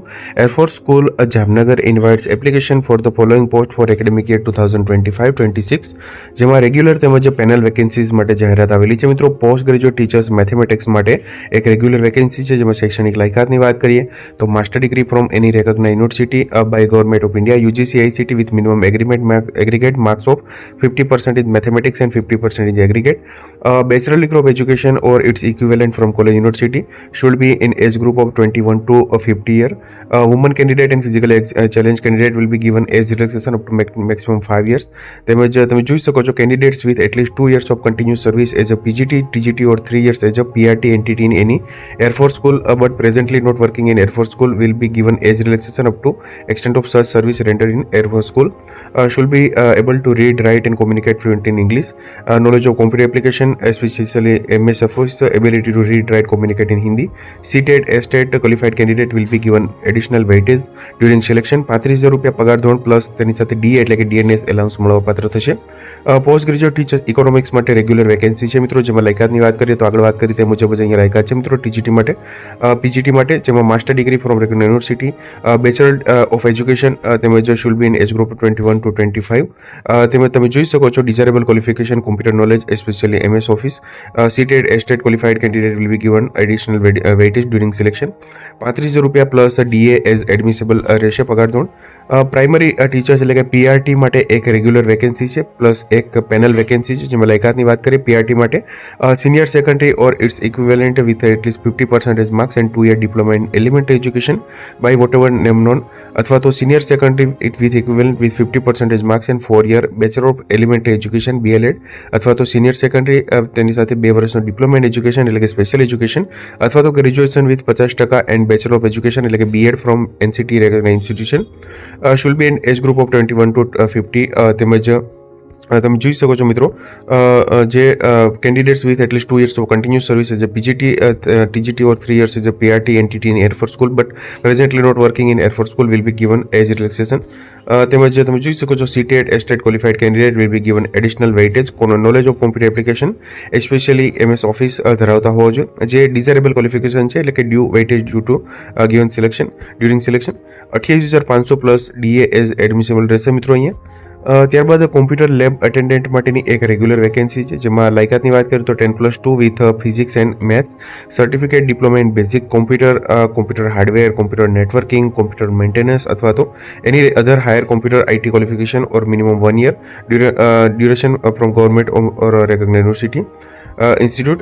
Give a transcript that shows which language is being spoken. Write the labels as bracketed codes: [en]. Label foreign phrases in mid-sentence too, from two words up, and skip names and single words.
[en] Airforce School Jamnagar invites application for the following post for academic year 2025-26, [gu] જેમાં રેગ્યુલર તેમજ [en] panel vacancies [gu] માટે જાહેરાત આવેલી છે। [en] મિત્રો, post graduate teachers mathematics [gu] માટે એક [en] regular vacancy [gu] છે, જેમાં શૈક્ષણિક લાયકાતની વાત કરીએ તો [en] master degree from any recognise university by government of India UGC ICT with minimum aggregate marks of 50% in mathematics and 50% in aggregate. Bachelor degree of education or its equivalent from college university should be in age group of 21 to 50 year. Woman candidate and physical challenge candidate will be given age relaxation up to maximum 5 years. [gu] તેમજ તમે જોઈ શકો છો [en] candidates with at least 2 years of continuous service as a PGT, TGT or 3 years as a PRT entity in any Air Force school but presently not working in Air Force school will be given age relaxation up to extent of such service rendered in Air Force school. Should be able to read, write and communicate fluent in English. Knowledge of computer application, especially MS Office, ability to read, write, communicate in Hindi. CTET, STET qualified candidate will be given additional weightage during selection. [gu] 35,000 રૂપિયા પગાર ધોરણ પ્લસ તેની સાથે DA એટલે કે [en] DNS allowance [gu] મળવાપાત્ર થશે। [en] post graduate teachers economics [gu] માટે [en] regular vacancy [gu] છે મિત્રો, જેમાં લાયકાતની વાત કરીએ તો આગળ વાત કરી તે મુજબ જ અહીંયા લાયકાત છે મિત્રો। [en] TGT માટે PGT [gu] માટે જેમાં [en] master degree from recognise university, bachelor of education તેમજ should be in age group 21 to 25। [gu] તેમજ તમે જોઈ શકો છો [en] desirable qualification computer knowledge, especially MS Office. CTET, STET qualified candidate will be given additional weightage during selection. [gu] 35,000 રૂપિયા [en] plus DA as admissible [gu] રહેશે પગાર ધોરણ। [en] primary teachers [gu] એટલે કે PRT માટે એક [en] regular vacancy [gu] છે પ્લસ એક [en] panel vacancy [gu] છે, જેમાં લાયકાતની વાત કરીએ PRT માટે [en] senior secondary or its equivalent with atleast 50% marks and 2 year diploma in elementary education by whatever name known, [gu] અથવા તો [en] senior secondary with equivalent with 50% marks and 4 year bachelor of elementary education BLED, [gu] અથવા તો [en] senior secondary [gu] તેની સાથે 2 વર્ષનો [en] diploma in education [gu] એટલે કે [en] special education, [gu] અથવા તો [en] graduation with 50% and bachelor of education [gu] એટલે કે [en] BEd from NCT recognise institution should be in age group of 21 to 50। [gu] તેમજ તમે જોઈ શકો છો મિત્રો જે [en] candidates with atleast 2 years of continuous service as a PGT, TGT or 3 years as a PRT entity in Air Force school but presently not working in Air Force school will be given age relaxation। [gu] તેમજ તમે જોઈ શકો છો [en] CTET, STET qualified candidate will be given additional weightage. knowledge of computer application, especially MS Office [gu] ધરાવતા હોવો જોઈએ, જે [en] desirable qualification [gu] છે એટલે કે [en] due weightage due to given selection during selection. 28,500 plus DA as admissible [gu] રહેશે મિત્રો અહીંયા। [en] ત્યારબાદ computer lab attendant [gu] માટેની એક [en] regular vacancy [gu] છે, જેમાં લાયકાતની વાત કરીએ તો [en] 10+2 with physics and maths, certificate diploma in basic computer hardware, computer networking, computer maintenance [gu] અથવા તો [en] any other higher computer IT qualification or minimum 1 year duration from government or recognise university institute.